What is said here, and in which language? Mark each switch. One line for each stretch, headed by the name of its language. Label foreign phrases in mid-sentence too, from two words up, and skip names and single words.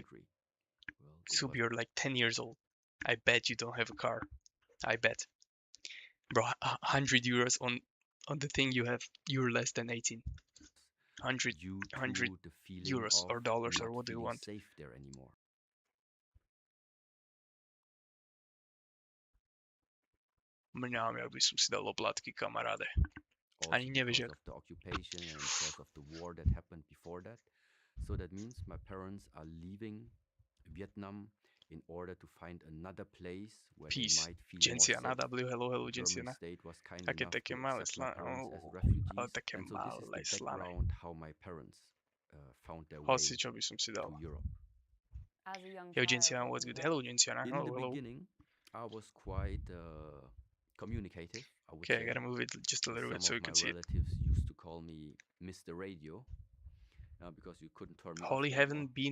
English: country? Well, Sub, you're like 10 years old. I bet you don't have a car. I bet. Bro, 100 euros on the thing you have, you're less than 18. 100, due 100 to the feeling euros of or dollars or not what do you feeling want? safe there anymore.
Slovak: Mňam, ja by som si dal oplatky, kamaráde.
English: Also
Slovak: Ani nevieš,
English: because
Slovak: jak.
English: of the occupation and because of the war that happened before that. So that means my parents are leaving Vietnam in order to find another place where they Peace. might feel more Genciana, safe. W, hello, The German Genciana. state was kind
Slovak: Také
English: enough
Slovak: také
English: to
Slovak: malé
English: accept my parents as
Slovak: ale
English: refugees,
Slovak: také
English: and so this is
Slovak: malé
English: the
Slovak: slané.
English: background how my parents found their way
Slovak: Hoci, čo by som si dal.
English: to Europe. As a young Yo, child, Genciana, what's good? Hello, Genciana. In Hello, the hello. beginning, I was quite communicative, I would Okay, say. I gotta move it just a little bit so you can see it. Some of my relatives used to call me Mr. Radio because you couldn't turn me off Holly anymore. haven't been